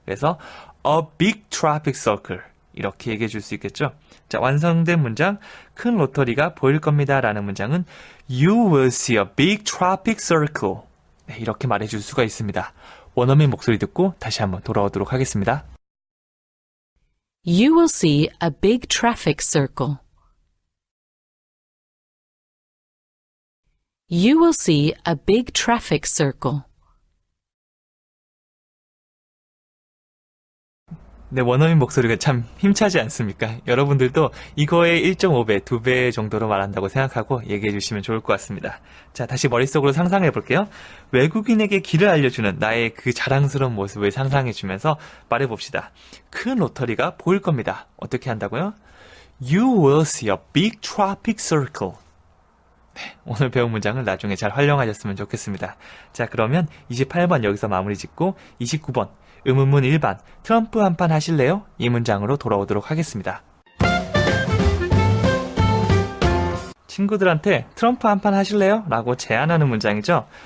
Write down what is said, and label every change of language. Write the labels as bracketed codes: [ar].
[ko] 그래서 [en] a big traffic circle [ko] 이렇게 얘기해 줄 수 있겠죠. 자, 완성된 문장 큰 로터리가 보일 겁니다 라는 문장은 [en] You will see a big traffic circle. [ko] 네, 이렇게 말해 줄 수가 있습니다. 원어민 목소리 듣고 다시 한번 돌아오도록 하겠습니다. [en] You will see a big traffic circle. You will see a big traffic circle. [ko] 네, 원어민 목소리가 참 힘차지 않습니까? 여러분들도 이거의 1.5배, 2배 정도로 말한다고 생각하고 얘기해 주시면 좋을 것 같습니다. 자, 다시 머릿속으로 상상해 볼게요. 외국인에게 길을 알려주는 나의 그 자랑스러운 모습을 상상해 주면서 말해 봅시다. 큰 로터리가 보일 겁니다. 어떻게 한다고요? [en] You will see a big traffic circle. [ko] 네, 오늘 배운 문장을 나중에 잘 활용하셨으면 좋겠습니다. 자, 그러면 28번 여기서 마무리 짓고 29번 의문문 1반 트럼프 한판 하실래요? 이 문장으로 돌아오도록 하겠습니다. 친구들한테 트럼프 한판 하실래요? 라고 제안하는 문장이죠.